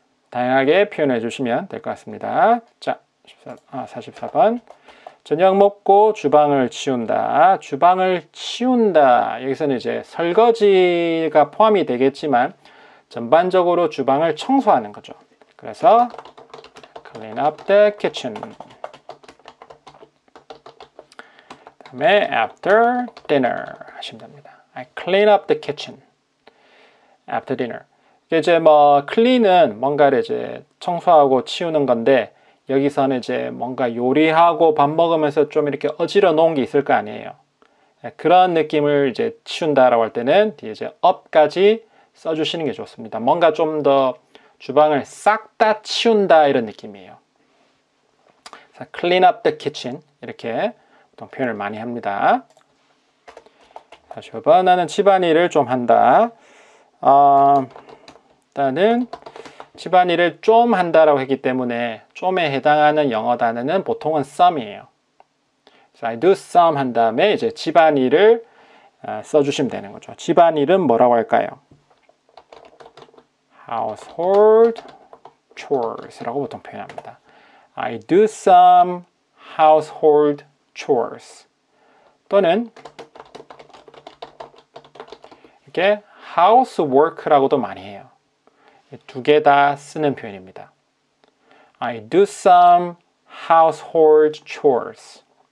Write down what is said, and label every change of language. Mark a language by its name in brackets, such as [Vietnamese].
[Korean] 다양하게 표현해 주시면 될 것 같습니다. 자, 44번. 저녁 먹고 주방을 치운다. 주방을 치운다. 여기서는 이제 설거지가 포함이 되겠지만 전반적으로 주방을 청소하는 거죠. [English] 그래서 clean up the kitchen. [Korean] 그다음에 [English] after dinner [Korean] 하시면 됩니다. [English] I clean up the kitchen after dinner. [Korean] 이제 뭐 clean은 뭔가를 이제 청소하고 치우는 건데, 여기서는 이제 뭔가 요리하고 밥 먹으면서 좀 이렇게 어지러 놓은 게 있을 거 아니에요. 그런 느낌을 이제 치운다라고 할 때는 뒤에 이제 up까지 써주시는 게 좋습니다. 뭔가 좀 더 주방을 싹 다 치운다 이런 느낌이에요. [English] clean up the kitchen [Korean] 이렇게 보통 표현을 많이 합니다. 45번. 나는 집안일을 좀 한다. 일단은 집안일을 좀 한다라고 했기 때문에 좀에 해당하는 영어 단어는 보통은 some이에요. [English] I do some [Korean] 한 다음에 이제 집안일을 써주시면 되는 거죠. 집안일은 뭐라고 할까요? [English] household chores [Korean] 라고 보통 표현합니다. [English] I do some household chores. [Korean] 또는 이렇게 housework라고도 많이 해요. 두 개 다 쓰는 표현입니다. [English] I do some household chores.